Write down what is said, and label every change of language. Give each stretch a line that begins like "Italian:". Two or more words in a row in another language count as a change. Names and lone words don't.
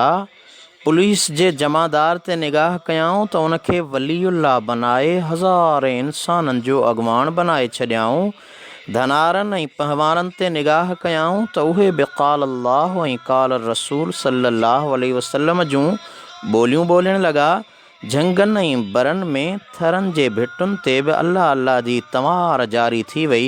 Sindhi: पुलिस जे जमादार ते निगाह कयाऊं त उनखे वलीउल्लाह बनाए हज़ारे इंसाननि जो अॻवान बनाए छॾियाऊं। धनारनि ऐं पहवाननि ते निगाह कयाऊं त उहे बि
Arabic: قال الله
Sindhi: ऐं
Arabic: قال رسول صلى الله عليه وسلم
Sindhi: जूं ॿोलियूं ॿोलण लॻा। झंगनि ऐं बरनि में थरनि जे भिटुनि ते बि अल्लाह अल्लाह जी तंवार जारी थी वई।